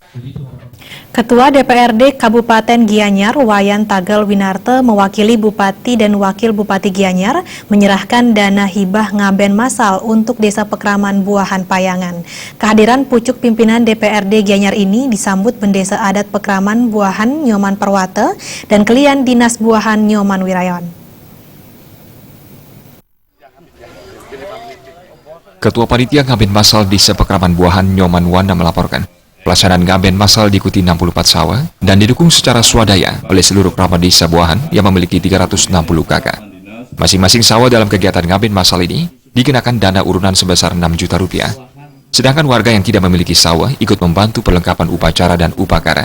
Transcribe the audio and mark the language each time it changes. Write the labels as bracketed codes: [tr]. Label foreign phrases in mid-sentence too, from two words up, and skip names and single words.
[id] Ketua DPRD Kabupaten Gianyar, Wayan Tagal Winarte, mewakili Bupati dan Wakil Bupati Gianyar menyerahkan dana hibah ngaben masal untuk Desa Pekraman Buahan Payangan. Kehadiran pucuk pimpinan DPRD Gianyar ini disambut Bendesa Adat Pekraman Buahan Nyoman Perwate dan Kelian Dinas Buahan Nyoman Wirayon. Ketua Panitia Ngaben Masal Desa Pekraman Buahan Nyoman Wanda melaporkan, pelaksanaan ngaben masal diikuti 64 sawah dan didukung secara swadaya oleh seluruh kerabat desa Buahan yang memiliki 360 kakak. Masing-masing sawah dalam kegiatan ngaben masal ini dikenakan dana urunan sebesar 6 juta rupiah. Sedangkan warga yang tidak memiliki sawah ikut membantu perlengkapan upacara dan upakara.